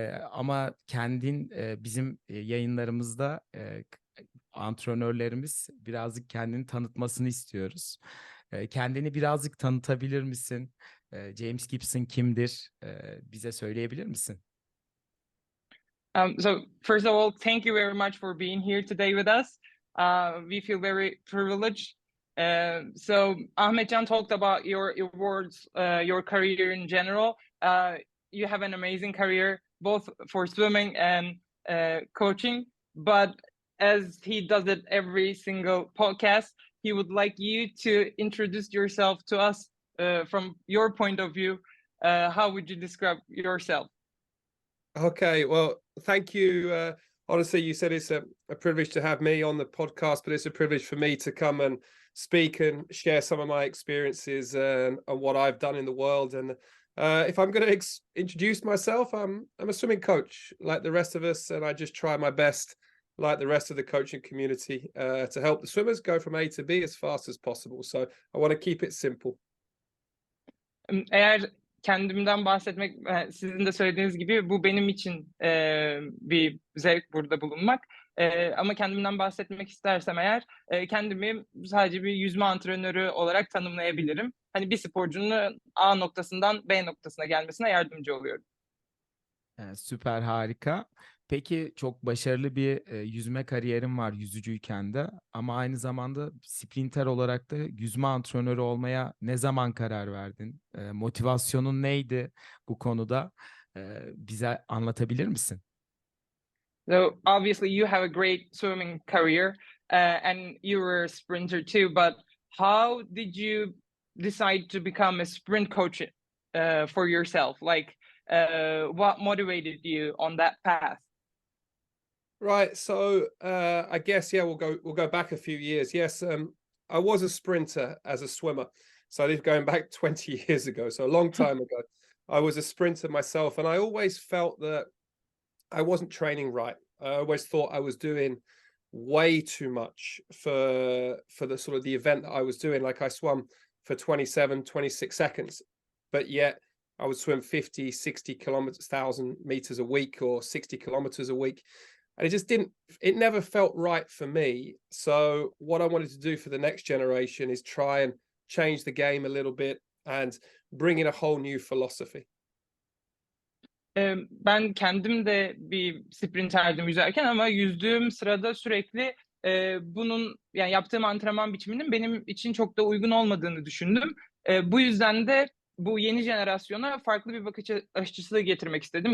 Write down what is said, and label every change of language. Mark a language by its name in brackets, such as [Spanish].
[Turkish] Ama kendin bizim yayınlarımızda antrenörlerimiz birazcık kendini tanıtmasını istiyoruz. Kendini birazcık tanıtabilir misin? James Gibson kimdir? Bize söyleyebilir misin? [English] So first of all, thank you very much for being here today with us. We feel very privileged. So Ahmetcan talked about your awards, your career in general. You have an amazing career, both for swimming and coaching. But as he does it every single podcast, he would like you to introduce yourself to us from your point of view. How would you describe yourself? Okay, well, thank you. Honestly, you said it's a privilege to have me on the podcast, but it's a privilege for me to come and speak and share some of my experiences and what I've done in the world. And if I'm going to introduce myself, I'm a swimming coach like the rest of us, and I just try my best, like the rest of the coaching community, to help the swimmers go from A to B as fast as possible. So I want to keep it simple. [Turkish] Eğer kendimden bahsetmek, sizin de söylediğiniz gibi bu benim için bir zevk burada bulunmak. Ama kendimden bahsetmek istersem eğer kendimi sadece bir yüzme antrenörü olarak tanımlayabilirim. Hani bir sporcunun A noktasından B noktasına gelmesine yardımcı oluyorum. Süper, harika. Peki çok başarılı bir yüzme kariyerim var yüzücüyken de ama aynı zamanda sprinter olarak da yüzme antrenörü olmaya ne zaman karar verdin? Motivasyonun neydi bu konuda? Bize anlatabilir misin? [English] So obviously you have a great swimming career and you were a sprinter too, but how did you decide to become a sprint coach for yourself? Like what motivated you on that path? Right. So I guess we'll go back a few years. Yes, I was a sprinter as a swimmer. So this is going back 20 years ago, so a long time ago. I was a sprinter myself, and I always felt that I wasn't training right. I always thought I was doing way too much for the sort of the event that I was doing. Like I swam for 27, 26 seconds, but yet I would swim 50, 60 kilometers, 1,000 meters a week or 60 kilometers a week. And it never felt right for me. So what I wanted to do for the next generation is try and change the game a little bit and bring in a whole new philosophy. [Turkish] Ben kendim de bir sprinterdim yüzerken ama yüzdüğüm sırada sürekli bunun yani yaptığım antrenman biçiminin benim için çok da uygun olmadığını düşündüm. Bu yüzden de bu yeni jenerasyona farklı bir bakış açısı getirmek istedim.